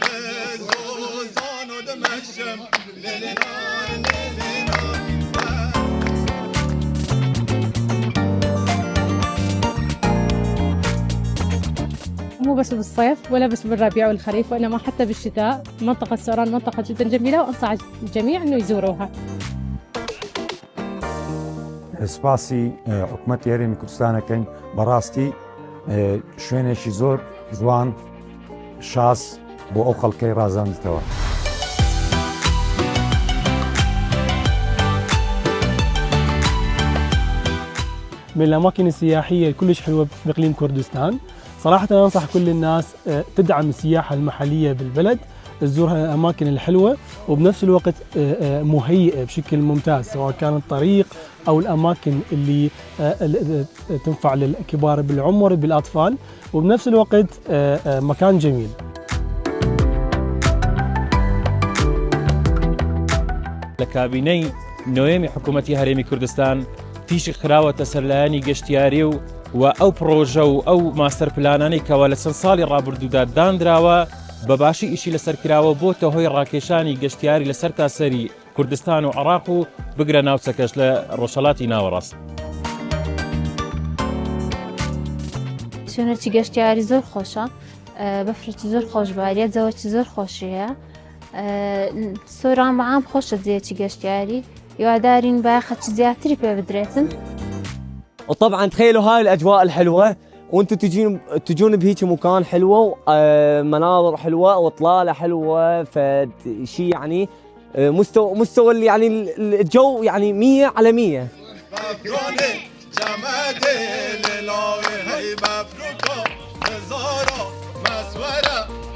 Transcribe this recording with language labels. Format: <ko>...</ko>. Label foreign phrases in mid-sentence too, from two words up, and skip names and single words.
<ar>مو بس بالصيف ولا بس بالربيع والخريف، وإنما حتى بالشتاء. منطقة سوران منطقة جدا جميلة، وأنصح الجميع إنه يزوروها.</ar> <ckb>سپاسی حکوومەتی هەرێمی کوردستانەکەین بەڕاستی شوێنێکی زۆر جوان شاس بۆ ئەو خەڵکەی ڕازاندتەوە.</ckb> <ar>من الأماكن السياحية كلش حلوة بإقليم كردستان. صراحة أنا أنصح كل الناس تدعم السياحة المحلية بالبلد، تزور الأماكن الحلوة وبنفس الوقت مهيئة بشكل ممتاز، سواء كان الطريق أو الأماكن اللي تنفع للكبار بالعمر بالأطفال، وبنفس الوقت مكان جميل.</ar> <ckb>لكابيني نوێمی حکوومەتی هەرێمی کوردستان تیشی خراوەتە سەر لایەنی گەشتیاری و ئەو پرۆژە و ئەو ماستەر پلانانەی کەوا لە چەند ساڵی ڕابردوودا دانراوە بەباشی ئیشی لەسەر کراوە بۆتە هۆی ڕاکێشانی گەشتیاری لەسەر تاسەری کوردستان و عێراق و بگرە ناوچەکەش لە ڕۆژهەڵاتی ناوەڕاست. شوێنێکی گەشتیاری زۆر خۆشە، بەفرێکی زۆر خۆشبارە، جەوەکی زۆر خۆشیە. سۆران بەعام خۆشە جێیەکی گەشتیاری، هیوادارین با خەچ زیاتری پێ بدرێتن.</ckb> <ar>وطبعا تخيلوا هاي الأجواء الحلوة وانتم تجون بهيك مكان حلوة ومناظر حلوة واطلالة حلوة، فشي يعني مستوى اللي يعني الجو يعني 100 على 100.</ar>